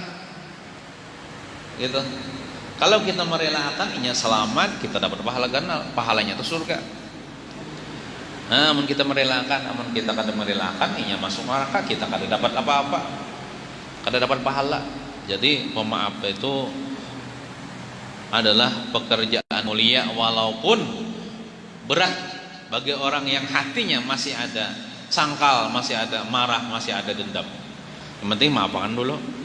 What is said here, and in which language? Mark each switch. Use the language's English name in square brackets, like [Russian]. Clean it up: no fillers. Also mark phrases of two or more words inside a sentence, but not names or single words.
[Indonesian] Gitu. [Banjar] Kalau kita merelakan, inya selamat, kita dapat pahala ganal, pahalanya itu surga. Namun kita merelakan, namun kita kada merelakan, inya masuk neraka, kita kada dapat apa-apa, kada dapat pahala. [Indonesian] Jadi pemaaf itu adalah pekerjaan mulia, walaupun berat bagi orang yang hatinya masih ada sangkal, masih ada marah, masih ada dendam. Yang penting maafkan dulu.